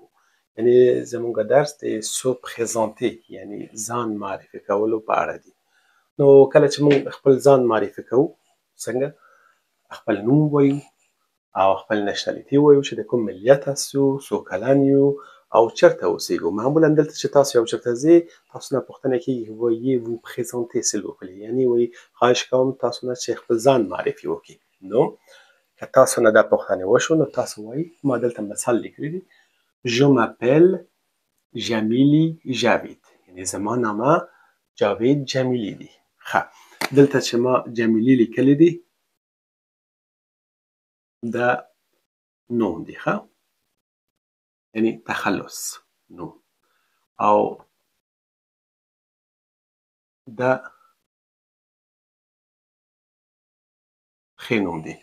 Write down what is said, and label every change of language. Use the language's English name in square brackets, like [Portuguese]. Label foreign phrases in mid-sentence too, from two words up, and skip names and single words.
[Pashto] یعنې زموږ درس د [French] se présenter [Pashto] یعنې ځان معرفي کولو په اړه دی. نو کله چې موږ خپل ځان معرفي کوو څنګه خپل نوم وایو او خپل نشنالیتي وایو چې د کوم ملیت هستو، څو کلن یو او چرته اوسیږو. معمولا دلته چې تاسو یو چرته ځئ تاسو نه پوښتنه کیږي [French] voyez vous présenter s'il vous plaît، [Pashto] یعنې وایي خواهش کوم تاسو نه چې خپل ځان معرفي وکړي. نو که تاسو نه دا پوښتنه وشو نو تاسو وایي ما دلته مثال لیکلی دی [French] je m'appelle [Pashto] جمیلی جاوید، یعنې زما نامه جاوید جمیلی دی. ښه دلته چې ما جمیلی لیکلی دی دا نوم دی، ښه یعنی تخلص نوم، او دا ښې نوم دی.